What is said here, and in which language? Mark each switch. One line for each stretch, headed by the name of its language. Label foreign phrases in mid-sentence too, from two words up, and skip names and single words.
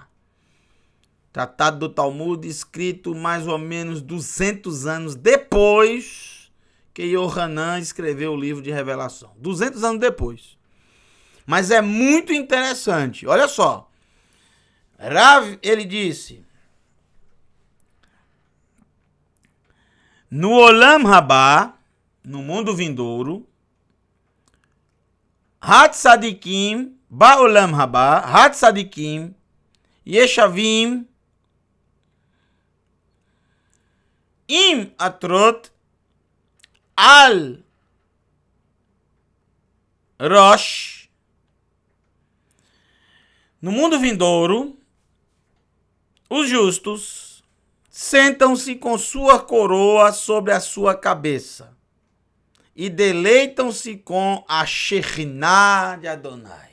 Portuguese: Tratado do Talmud, escrito mais ou menos 200 anos depois que Yohanan escreveu o livro de Revelação. 200 anos depois. Mas é muito interessante. Olha só. Rav, ele disse: no
Hebrew: עולם רבא,
Portuguese: no mundo vindouro,
Hebrew: הצדיקים, בעולם רבא, הצדיקים, יושבים, עם עטרות, על ראש.
Portuguese: No mundo vindouro, os justos sentam-se com sua coroa sobre a sua cabeça e deleitam-se com a Shekhinah de Adonai.